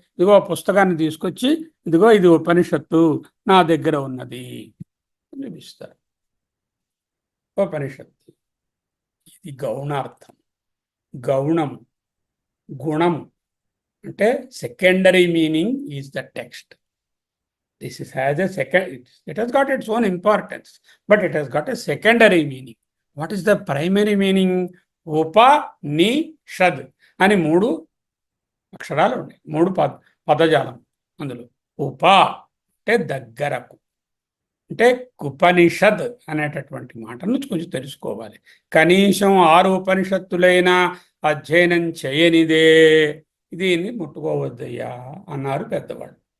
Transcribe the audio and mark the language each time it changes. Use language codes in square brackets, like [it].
[te] ఇదిగో పుస్తకాన్ని తీసుకొచ్చి, ఇదిగో ఇది ఉపనిషత్తు నా దగ్గర ఉన్నది చూపిస్తారు. ఉపనిషత్తు ఇది గౌణార్థం. గౌణం, గుణం అంటే [en] Secondary meaning is the text. This is has a second, it has got its own importance, but it has got a secondary meaning. What is the primary meaning? [te] ఉపనిషద్ అని 3 అక్షరాలు ఉన్నాయి, 3 పదజాలం. అందులో ఉప అంటే దగ్గరకు, అంటే ఉపనిషద్ అనేటటువంటి మాటను కొంచెం తెలుసుకోవాలి. కనీసం 6 ఉపనిషత్తులైనా అధ్యయనం చేయనిదే దీన్ని ముట్టుకోవద్దయ్యా అన్నారు పెద్దవాళ్ళు.